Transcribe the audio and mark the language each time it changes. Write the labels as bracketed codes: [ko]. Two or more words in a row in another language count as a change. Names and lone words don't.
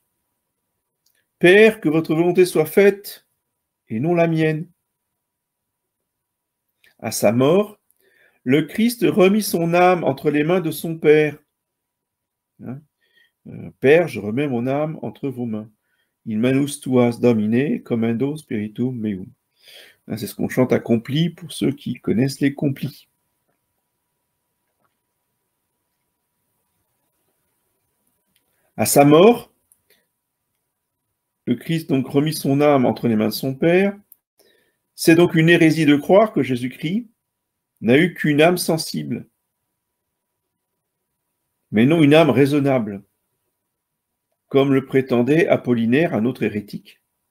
[fr] Père, que votre volonté soit faite, et non la mienne. À sa mort, le Christ remit son âme entre les mains de son Père. Père, je remets mon âme entre vos mains. [la] Il manus tuas domine, commendo spiritum meum. [fr] C'est ce qu'on chante à Complis pour ceux qui connaissent les complis. À sa mort, le Christ donc remit son âme entre les mains de son Père, C'est donc une hérésie de croire que Jésus-Christ n'a eu qu'une âme sensible, mais non une âme raisonnable, comme le prétendait Apollinaire, un autre hérétique.